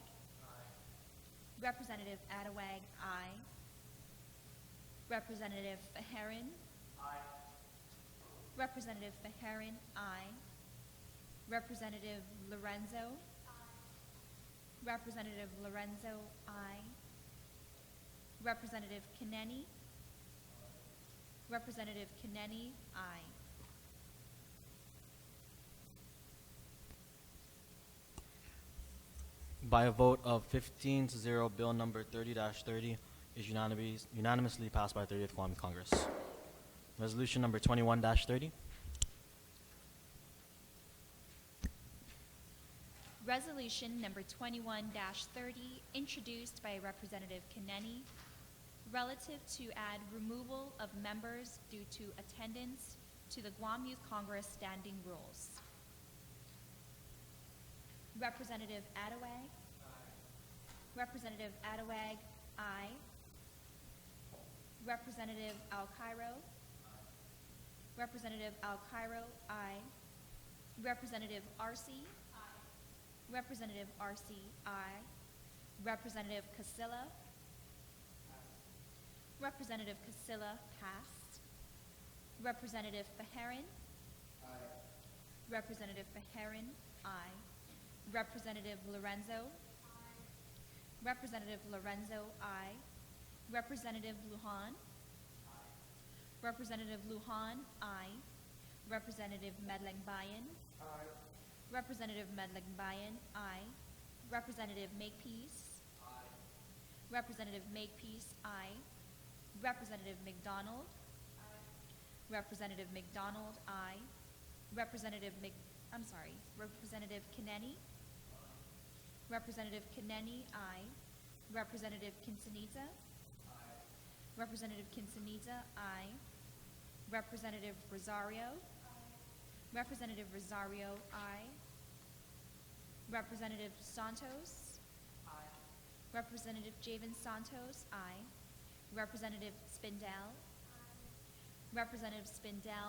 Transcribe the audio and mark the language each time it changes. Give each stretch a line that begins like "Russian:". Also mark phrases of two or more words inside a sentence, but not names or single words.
English: Representative Attawag? Aye. Representative Faharin? Representative Faharin? Aye. Representative Lorenzo? Representative Lorenzo? Aye. Representative Kineni? Representative Kineni? Aye. By a vote of 15 to 0, Bill number 30-30 is unanimously passed by 30th Guam Congress. Resolution number 21-30. Resolution number 21-30, introduced by Representative Kineni, relative to add removal of members due to attendance to the Guam Youth Congress standing rules. Representative Attawag? Representative Attawag? Aye. Representative Al-Cairo? Representative Al-Cairo? Aye. Representative Arce? Representative Arce? Aye. Representative Casilla? Representative Casilla? Passed. Representative Faharin? Representative Faharin? Aye. Representative Lorenzo? Representative Lorenzo? Aye. Representative Lujan? Representative Lujan? Aye. Representative Medlang Bayan? Representative Medlang Bayan? Aye. Representative Makepeace? Representative Makepeace? Aye. Representative McDonald? Representative McDonald? Aye. Representative Representative Kineni? Representative Kineni? Aye. Representative Quintanilla? Representative Quintanilla? Aye. Representative Rosario? Representative Rosario? Aye. Representative Santos? Representative Javen Santos? Aye. Representative Spindell? Representative Spindell?